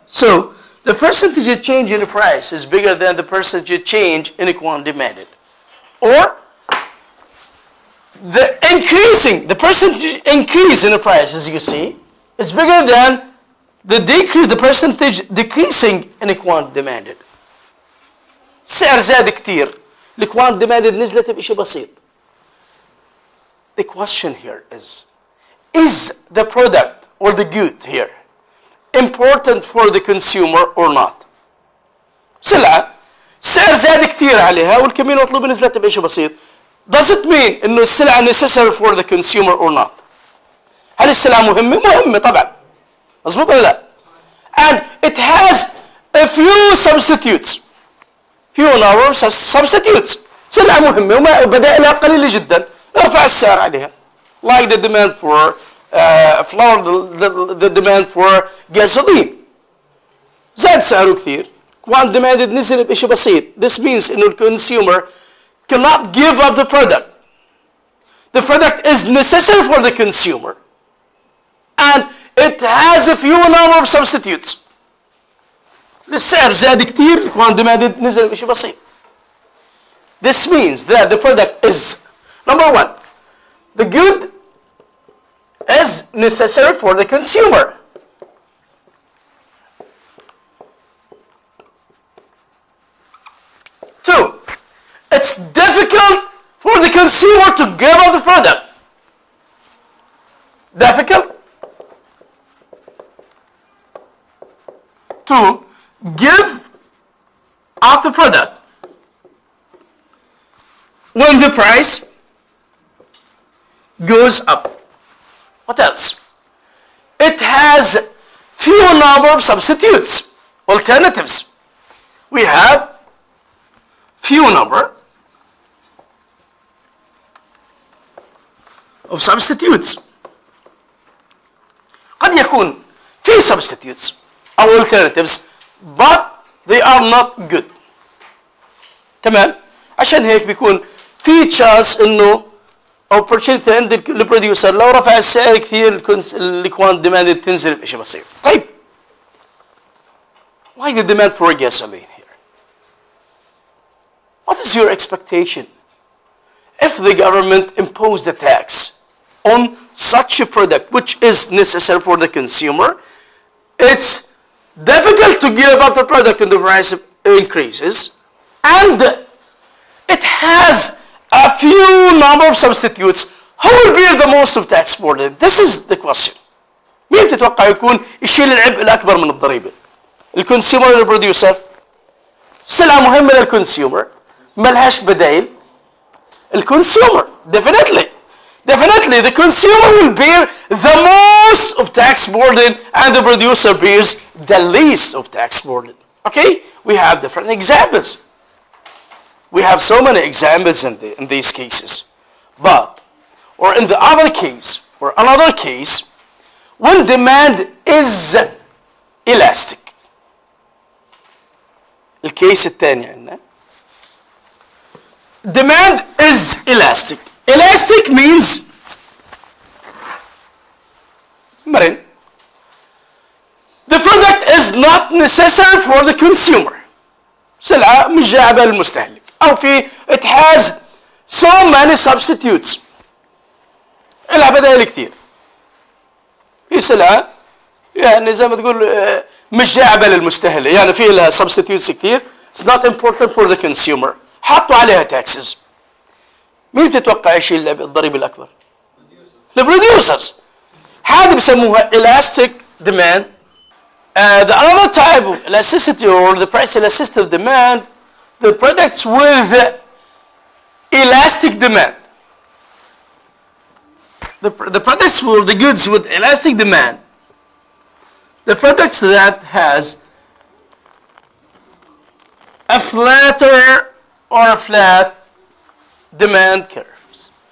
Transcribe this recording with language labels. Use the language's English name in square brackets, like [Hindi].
[English] So the percentage change in the price is bigger than the percentage change in the quantity demanded. Or the percentage increase in the price, as you see, is bigger than the percentage decreasing in the quantity demanded. [Arabic] السعر زاد كتير، الquantity demanded نزلت بشيء بسيط. [English] The question here is the product or the good here important for the consumer or not? [Arabic] سلعة السعر زاد كتير عليها والكمية المطلوبة نزلت بشيء بسيط. [English] Does it mean [Arabic] إنه السلعة [English] necessary for the consumer or not? [Arabic] هل السلعة مهمة؟ مهمة طبعا. مظبوط ولا لا؟ [English] And it has a few substitutes. few number of substitutes. [Arabic] سلعة مهمة وبدائلها قليلة جدا. ارفع السعر عليها. [English] Like the demand for flour, the demand for gasoline. [Arabic] زاد سعره كثير. Quantity demanded نزل بشيء بسيط. [English] This means إنه الconsumer cannot give up the product. The product is necessary for the consumer. And it has a few number of substitutes. [Arabic] السعر زاد كتير, quantity demanded نزل بشيء بسيط. [English] This means that the product is, number one, the good is necessary for the consumer. Two, it's difficult for the consumer to give up the product. Difficult to give up the product when the price goes up. What else? It has few number of substitutes, alternatives. We have few number of substitutes. [Arabic] قد يكون في [English] substitutes أو alternatives but they are not good. [Arabic] تمام؟ عشان هيك بيكون في chance إنه opportunity عند البروديوسر لو رفع السعر كثير الكوانت demanded تنزل بشيء بسيط. [English] طيب why the demand for gasoline here? What is your expectation if the government imposed a tax on such a product which is necessary for the consumer? It's difficult to give up the product when the price increases, and it has a few number of substitutes. Who will bear the most of tax burden? This is the question. [Arabic] مين بتتوقع يكون يشيل العبء الأكبر من الضريبة؟ الكونسيومر ولا البروديوسر؟ سلعة مهمة للكونسيومر ملهاش بدائل. [English] الكونسيومر definitely the consumer will bear the most of tax burden and the producer bears the least of tax burden. Okay, we have different examples. We have so many examples in these cases. But, or in the other case, or another case, when demand is elastic. [Arabic] الكيس الثاني عندنا. [English] Demand is elastic. Elastic means مرن. The product is not necessary for the consumer. [Arabic] سلعة مش جاعبة للمستهلك. [English] أو في it has so many substitutes. [Arabic] لها بدائل كثير. هي سلعة يعني زي ما تقول مش جاعبة للمستهلك، يعني في لها substitutes كثير. [English] It's not important for the consumer. [Arabic] حطوا عليها taxes. مين بتتوقع يشيل الضريبة الأكبر؟ البروديوسرز. هذه بسموها [English] elastic demand. The other type of elasticity or the price elasticity of demand, the products with elastic demand. The products or the goods with elastic demand. The products that has a flatter or flat demand curves.